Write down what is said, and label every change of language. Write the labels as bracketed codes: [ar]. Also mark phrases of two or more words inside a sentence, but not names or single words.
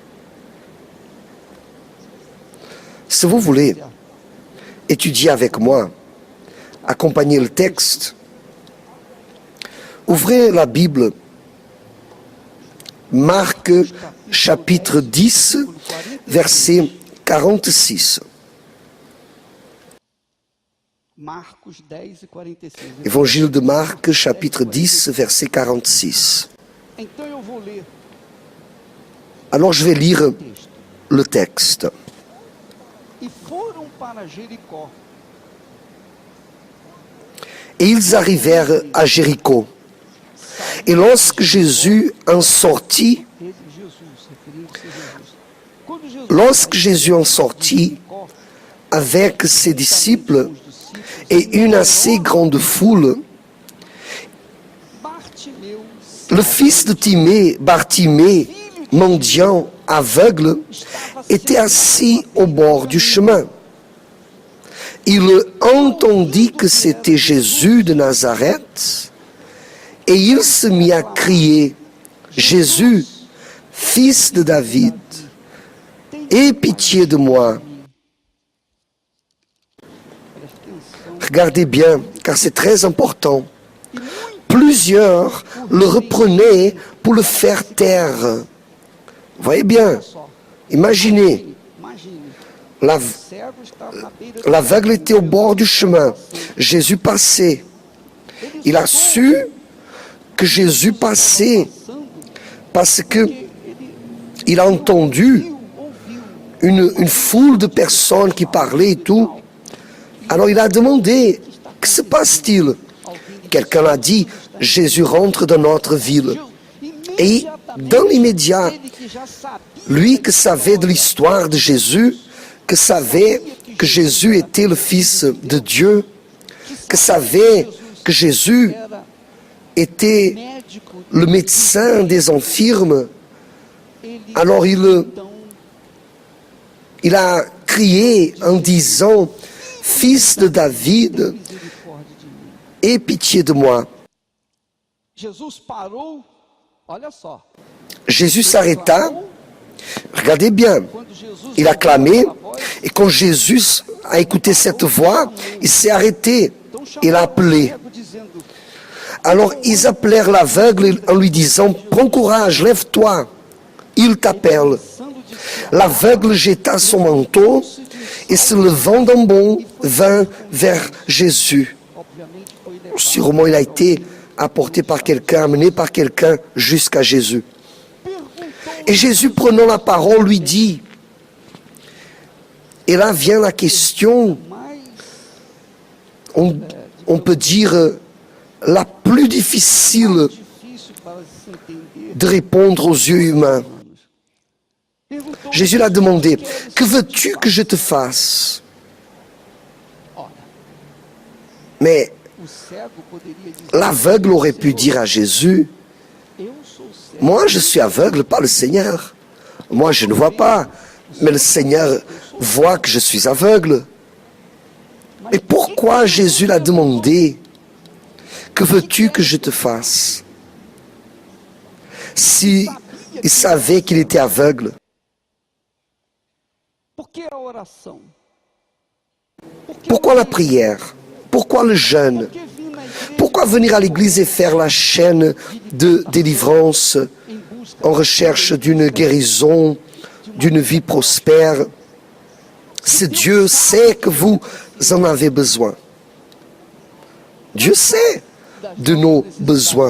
[fr] Si vous voulez étudier avec moi, accompagner le texte, ouvrez la Bible, Marc chapitre 10, versets 46. [pt] Marcos 10 e 46. [fr] Évangile de Marc, chapitre 10, verset 46. [pt] Então eu vou ler [fr] Alors je vais lire [pt] o texto. [fr] le texte. [pt] E foram para Jericó. [fr] Et ils arrivèrent à Jéricho. Et lorsque Jésus en sortit, [pt] Jesus, referindo-se a Jesus. Quando Jesus [fr] lorsque Jésus en sortit [pt] Jericó, [fr] avec ses disciples [pt] os discípulos, [fr] et une assez grande foule, [pt] Bartimeu, [fr] le fils de Timée, Bartimée, mendiant, aveugle, était assis au bord du chemin. Il entendit que c'était Jésus de Nazareth et il se mit à crier, Jésus, fils de David, aie pitié de moi. [pt] preste atenção, [fr] Regardez bien, car c'est très important. Plusieurs le reprenaient pour le faire taire. Voyez bien, [pt] só, [fr] imaginez, imagine, la- [pt] o servo estava na beira do [fr] l'aveugle était au bord du chemin. Jésus passait. Il a su que Jésus passait [pt] passando, [fr] parce que [pt] ele [fr] il a entendu [pt] ouviu [fr] une foule de personnes qui parlaient et tout. Alors il a demandé, que se passe-t-il? Quelqu'un a dit, Jésus rentre dans notre ville. Et dans l'immédiat, [pt] ele que já sabia [fr] lui qui savait de l'histoire de Jésus, qui savait que Jésus était le Fils de Dieu, qui savait que Jésus [pt] era [fr] était [pt] médico, [fr] le médecin des infirmes, [pt] ele [fr] alors [pt] então [fr] il a crié en disant, Fils de David, [pt] misericórdia de mim. [fr] aie pitié de moi. [pt] Jesus parou, olha só. [fr] Jésus s'arrêta, regardez bien, [pt] Quando Jesus [fr] il a [pt] ouviu [fr] clamé, [pt] aquela voz, [fr] et quand Jésus a écouté cette voix, il s'est arrêté, [pt] então chamou [fr] il a [pt] o [fr] appelé. [pt] cego dizendo, [fr] Alors ils appelèrent l'aveugle en lui disant, prends courage, lève-toi, il t'appelle. [pt] passando de si [fr] L'aveugle jeta son manteau et se levant d'un bond, vint vers Jésus. [pt] obviamente foi levado. [fr] Sûrement il a été apporté par quelqu'un, amené par quelqu'un jusqu'à Jésus. [pt] Perguntou [fr] Et Jésus, prenant la parole, lui dit, et là vient la question, mais on peut dire la plus difficile [pt] difícil para se entender. [fr] de répondre aux yeux humains. [pt] Perguntou [fr] Jésus l'a demandé, que veux-tu que je te fasse? [pt] Ora, [fr] Mais [pt] o cego poderia dizer, [fr] l'aveugle aurait pu dire à Jésus, [pt] eu sou cego. [fr] moi je suis aveugle, pas le Seigneur. Moi je ne vois pas, mais le Seigneur voit que je suis aveugle. Mais pourquoi Jésus l'a demandé, que veux-tu que je te fasse? Si il savait qu'il était aveugle, [pt] Por que a oração? Por que [fr] pourquoi [pt] a [fr] la prière? Pourquoi le jeûne? [pt] Por que vir na igreja [fr] Pourquoi venir à l'église et faire la chaîne de délivrance [pt] em busca [fr] en recherche d'une guérison, d'une vie prospère? Si Dieu sait que vous en avez besoin. Dieu sait de nos besoins.